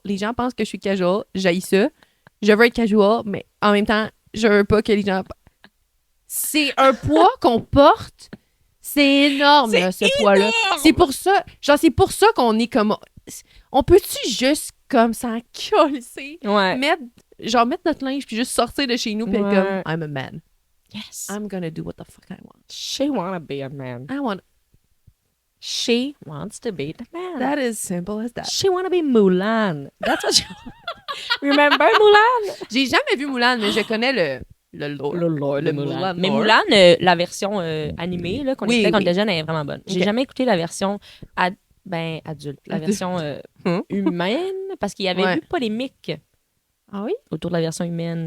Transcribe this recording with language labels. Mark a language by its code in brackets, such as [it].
[fr] Les gens pensent que je suis casual, j'haïs ça. Je veux être casual, mais en même temps, je veux pas que les gens... C'est un poids qu'on porte. C'est énorme, là, ce poids-là. C'est pour ça, genre, c'est pour ça qu'on est comme... On peut-tu juste, comme, s'en coller, Ouais. mettre notre linge, puis juste sortir de chez nous, puis être Ouais. [en] comme, I'm a man. Yes. I'm gonna do what the fuck I want. She wanna be a man. I want... She wants to be the man. That is simple as that. She wanna be Mulan. That's what she Remember Mulan? [fr] J'ai jamais vu Mulan, mais je connais le lore. Le Mulan Mais lore. Mulan, la version animée là, qu'on Oui, écoutait quand on oui. était jeune, elle est vraiment bonne. J'ai Ok. jamais écouté la version adulte. La version humaine, parce qu'il y avait Ouais. eu polémique Ah oui? autour de la version humaine.